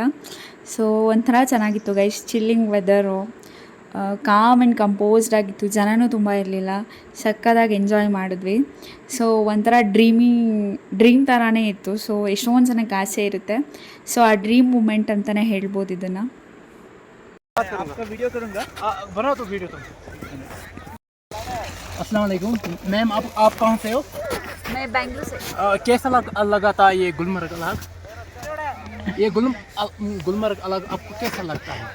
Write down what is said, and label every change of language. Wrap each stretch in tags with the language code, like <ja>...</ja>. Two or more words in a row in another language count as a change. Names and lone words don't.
<kn>ಸೊ ಒಂಥರ ಚೆನ್ನಾಗಿತ್ತು ಗೈಸ್.</kn> <en>chilling weather, calm and composed</en> <kn>ಆಗಿತ್ತು. ಜನನೂ ತುಂಬ ಇರಲಿಲ್ಲ. ಸಕ್ಕತ್ತಾಗಿ ಎಂಜಾಯ್ ಮಾಡಿದ್ವಿ. ಸೊ ಒಂಥರ ಡ್ರೀಮ್ ಥರನೇ ಇತ್ತು. ಸೊ ಎಷ್ಟೊಂದು ಜನಕ್ಕೆ ಆಸೆ ಇರುತ್ತೆ. ಸೊ ಆ</kn> <en>dream moment</en> <kn>ಅಂತಲೇ ಹೇಳ್ಬೋದು ಇದನ್ನು.</kn> <ar>السلام عليكم</ar> <hi>मैम, आप कहाँ से हो? मैं बेंगलुरु से. कैसा लगा था ये गुलमर्ग अलग? ये गुलमर्ग अलग आपको कैसा लगता है?</hi>